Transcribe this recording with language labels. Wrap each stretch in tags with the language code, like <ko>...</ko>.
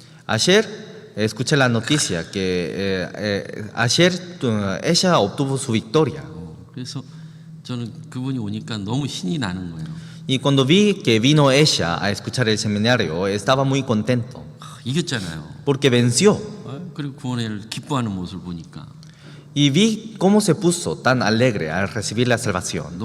<es>Ayer escuché la noticia que ayer ella obtuvo su victoria.</es> <ko>그래서 저는 그분이 오니까 너무 신이 나는 거예요.</ko> <es>Y cuando vi que vino ella a escuchar el seminario, estaba muy contento.</es> <ko>이겼잖아요.</ko> <es>Porque venció.</es> <ko>그리고 구원을 기뻐하는 모습을 보니까</ko> <es>Y vi cómo se puso tan alegre al recibir la salvación.</es>